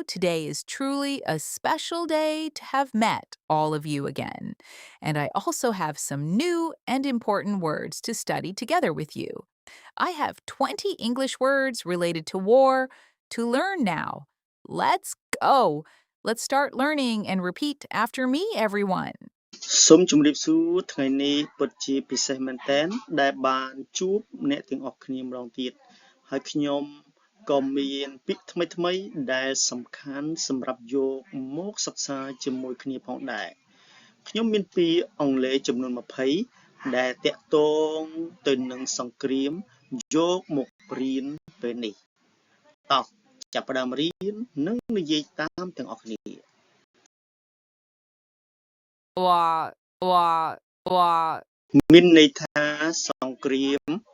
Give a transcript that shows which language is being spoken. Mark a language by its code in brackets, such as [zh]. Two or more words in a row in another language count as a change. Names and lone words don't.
[en] Today is truly a special day to have met all of you again. And I also have some new and important words to study together with you. I have 20 English words related to war to learn now. Let's go! Let's start learning and repeat after me, everyone. [km] សូមជម្រាបសួរថ្ងៃនេះពិតជាពិសេសមែនទែនដែលបានជួបអ្នកទាំងអស់ គ្នាម្ដងទៀតហើយខ្ញុំក៏មានពាក្យថ្មីៗដែលសំខាន់សម្រាប់យកមកសិក្សាជាមួយគ្នាផងដែរខ្ញុំមានពាក្យអង់គ្លេសចំនួន20ដែលតាក់ទងទៅនឹងសង្គ្រាមយកមករៀនពេលនេះតោះចាប់ផ្ដើមរៀននិងនិយាយតាមទាំងអស់គ្នា មានន័យថាសង្គ្រាម